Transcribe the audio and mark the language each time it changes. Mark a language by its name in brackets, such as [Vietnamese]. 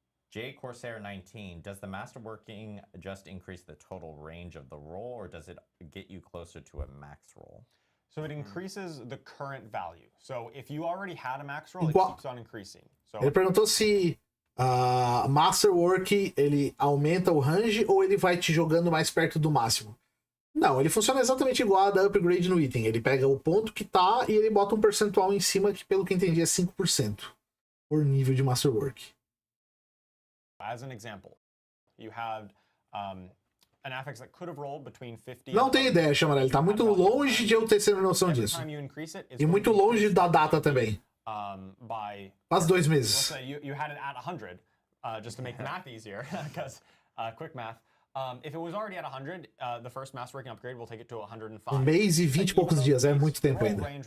[English] J Corsair 19, does the masterworking just increase the total range of the roll, or does it get you closer to a max roll? So it increases the current value. So if you already had a max roll, it keeps on increasing. So [Portuguese] ele perguntou se Masterwork ele aumenta o range ou ele vai te jogando mais perto do máximo. Não, ele funciona exatamente igual a da upgrade no item. Ele pega o ponto que tá e ele bota um percentual em cima que, pelo que entendi, é 5% por nível de Masterwork. [English] As an example, you had an affix that could have rolled between 50. [Portuguese] Não tenho ideia, Chamarelli. Ele tá muito longe de eu ter sido noção disso. E muito longe da data também. Quase 2 meses. [English] You had it at 100, just to make the math easier, because quick math. If it was already at 100, the first masterworking upgrade will take it to 105. [Portuguese] Um mês e 20 e poucos dias, é muito tempo ainda.